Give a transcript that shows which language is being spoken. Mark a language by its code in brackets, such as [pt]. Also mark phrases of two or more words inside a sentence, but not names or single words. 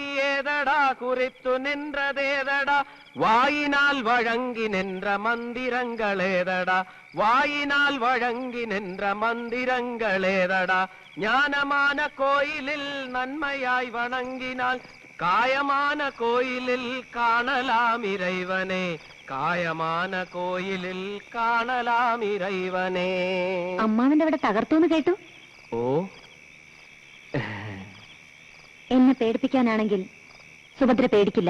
[ta] ஏதடா குறித்து நின்றதேதடா, வாயினால் வழங்கி நின்ற மந்திரங்களேதடா, வாயினால் வழங்கி நின்ற மந்திரங்களேதடா, ஞானமான கோயிலில் நன்மையாய் வணங்கினால் காயமான கோயிலில் காணலாம் இறைவனே, காயமான கோயிலில் காணலாம் இறைவனே. [ml] അമ്മാവന്റെ അവിടെ തകർത്തുന്ന് കേട്ടു. ഓ, എന്നെ പേടിപ്പിക്കാനാണെങ്കിൽ സുഭദ്ര പേടിക്കില്ല.